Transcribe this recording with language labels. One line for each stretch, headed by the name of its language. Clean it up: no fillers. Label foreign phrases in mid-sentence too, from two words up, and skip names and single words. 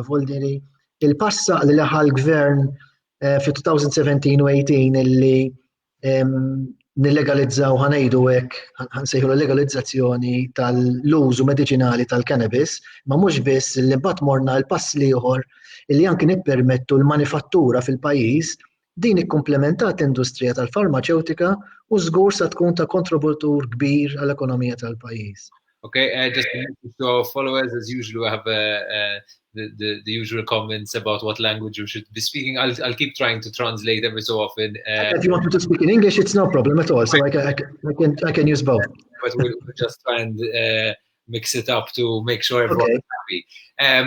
Maltese: Voldiri il-passa li laħa l-gvern fi 2017 u 18 illi nillegalizzaw ħanejdu hekk ħansejħu l-legalizzazzjoni tal-użu mediċinali tal-cannabis, ma mhux biss li mbagħad morna l-pass ieħor illi anke nippermettu l-manifattura fil-pajjiż din ikkumplementat industrija tal-farmaceutika u żgur se tkun ta' kontributur kbir għall-ekonomija tal-pajjiż.
English: Okay, just to our followers, as usual, we have the usual comments about what language you should be speaking. I'll keep trying to translate every so often. If you want me to speak in English, it's no problem at all. So I can use both. But we'll just try and mix it up to make sure everyone's happy.